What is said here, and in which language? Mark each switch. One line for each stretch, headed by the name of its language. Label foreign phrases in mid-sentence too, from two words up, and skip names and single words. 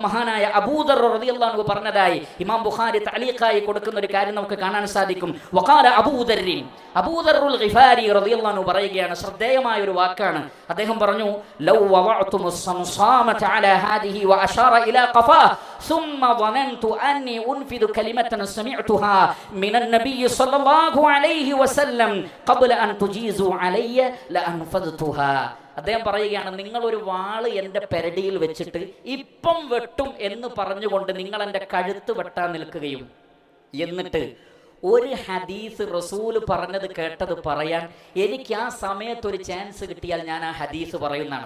Malayalam: മഹാനായ അബൂദർ
Arabic: رضي الله عنه
Malayalam: പറഞ്ഞതായി ഇമാം ബുഖാരി തഅലീഖായി കൊടുക്കുന്ന ഒരു കാര്യം നമുക്ക് കാണാൻ സാധിക്കും.
Arabic: وقال أبو ذر الغفاري رضي الله عنه
Malayalam: പറയുകയാണ്, ശ്രദ്ധേയമായ ഒരു വാക്കാണ്. അദ്ദേഹം പറഞ്ഞു,
Arabic: لو وضعتم الصمصامة على هذه وأشار إلى قفاه ثم ظننت اني انفذ كلمه سمعتها من النبي صلى الله عليه وسلم قبل ان تجيزوا علي لانفذتها.
Malayalam: അദ്ദേഹം പറയുകയാണ്, നിങ്ങളൊരു വാള് എൻ്റെ പെരടിയിൽ വെച്ചിട്ട് ഇപ്പം വെട്ടും എന്ന് പറഞ്ഞുകൊണ്ട് നിങ്ങൾ എൻ്റെ കഴുത്ത് വെട്ടാൻ നിൽക്കുകയും എന്നിട്ട് ഒരു ഹദീസ് റസൂൽ പറഞ്ഞത് കേട്ടത് പറയാൻ എനിക്ക് ആ സമയത്ത് ഒരു ചാൻസ് കിട്ടിയാൽ ഞാൻ ആ ഹദീസ് പറയുന്നതാണ്.